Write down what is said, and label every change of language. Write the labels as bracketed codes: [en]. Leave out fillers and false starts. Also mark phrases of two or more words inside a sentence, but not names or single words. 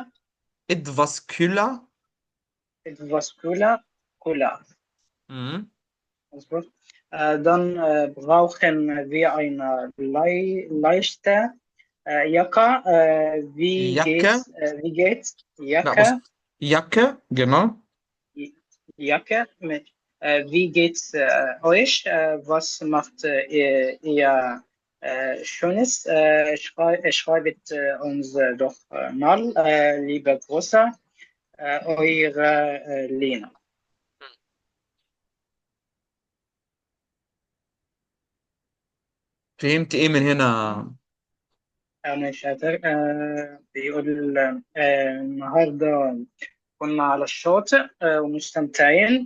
[de] etwas kühler. etwas cooler. Mhm. [ar] مظبوط. [de] Dann brauchen wir eine leichte Jacke. Jacke. Wie geht's? [ar] لا بص، [de] Jacke, Jacke genau. Jacke. Wie geht's euch? Was macht ihr Schönes? Schreibt uns doch mal, liebe Grüße, eure Lena. [ar] فهمت ايه من هنا؟ أنا شاطر. بيقول النهاردة كنا على الشاطئ ومستمتعين.